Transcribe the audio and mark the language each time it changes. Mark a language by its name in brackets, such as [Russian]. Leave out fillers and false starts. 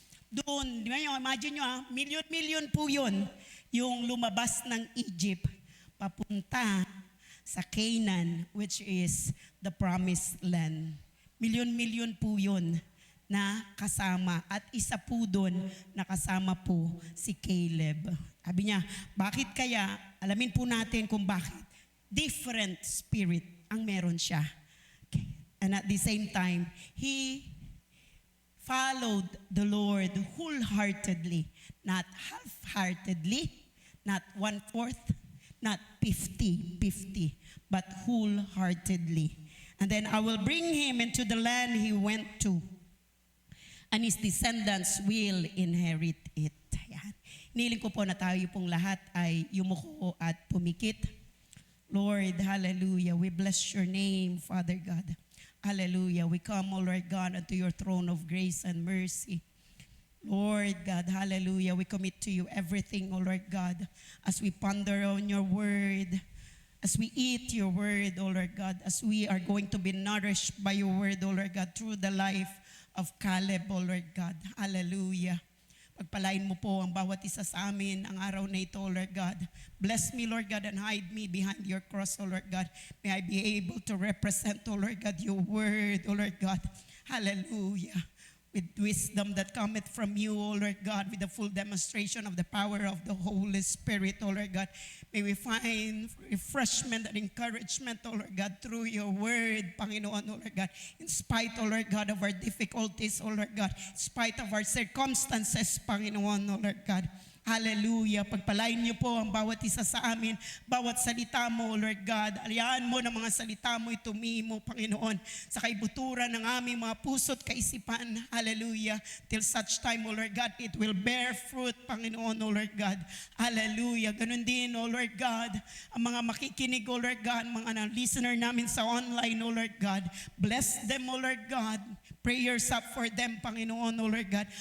[Filipino] Doon, di ba yung imagine nyo milyon-milyon po yun, yung lumabas ng Egypt, papunta sa Canaan, [English] which is the promised land. [Filipino] Milyon-milyon po yun na kasama. At isa po doon na kasama po si Caleb. Sabi niya, bakit kaya, alamin po natin kung bakit. [English] Different spirit [Filipino] ang meron siya. Okay. [English] And at the same time, he followed the Lord wholeheartedly, not half-heartedly, not 1/4, not 50-50, but wholeheartedly. And then I will bring him into the land he went to, and his descendants will inherit it. [Filipino] Ayan. Hiniling ko po na tayo pong lahat ay yumuko at pumikit. [English] Lord, hallelujah. We bless your name, Father God. Hallelujah. We come, O Lord God, unto your throne of grace and mercy. Lord God, hallelujah. We commit to you everything, O Lord God, as we ponder on your word, as we eat your word, O Lord God, as we are going to be nourished by your word, O Lord God, through the life of Caleb, O Lord God. Hallelujah. [Filipino] Pagpalain mo po ang bawat isa sa amin ang araw na ito, O Lord God. [English] Bless me, Lord God, and hide me behind your cross, O Lord God. May I be able to represent, O Lord God, your word, O Lord God. Hallelujah. With wisdom that cometh from you, O Lord God, with the full demonstration of the power of the Holy Spirit, O Lord God. May we find refreshment and encouragement, O Lord God, through your word, Panginoon, O Lord God. In spite, O Lord God, of our difficulties, O Lord God. In spite of our circumstances, Panginoon, O Lord God. Hallelujah. [Filipino] Pagpalain niyo po ang bawat isa sa amin, bawat salita mo, Lord God. Alayaan mo ng mga salita mo itumimo, Panginoon, sa kaibuturan ng aming mga puso't kaisipan. Hallelujah. [English] Till such time, O Lord God, it will bear fruit, Panginoon, O Lord God. [Filipino] Hallelujah. Ganun din, O Lord God, ang mga makikinig, O Lord God, mga listener namin sa online, O Lord God. [English] Bless them, O Lord God. Prayers up for them, Panginoon, O Lord God.